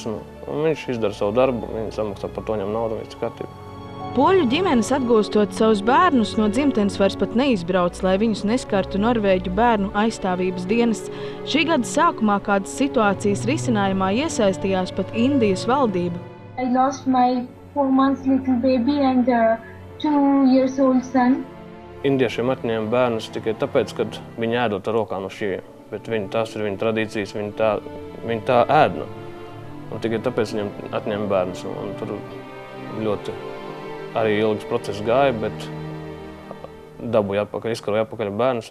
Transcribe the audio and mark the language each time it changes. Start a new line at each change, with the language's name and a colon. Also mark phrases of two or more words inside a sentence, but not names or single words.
Latvian: Un viņš izdara savu darbu, viņi samaksā par to ņem naudu, viss ir kārtībā. Poļu ģimenes atgūstot savus bērnus no dzimtenes vairs pat neizbrauc, lai viņus neskartu Norvēģu bērnu aizstāvības dienests. Šī gada sākumā kādas situācijas risinājumā iesaistījās pat Indijas valdība.
English: I lost my 4 months little baby and 2 years old son.
Latvian: Indiešiem atņēma bērnus tikai tāpēc, ka viņi ēdot ar rokām no šķīviem. Bet tās ir viņa tradīcijas, viņi tā ēd. Un tikai tāpēc viņam atņēma bērnus. Un tur ļoti arī ilgs process gāja, bet dabūja atpakaļ, izkaroja atpakaļ bērnus.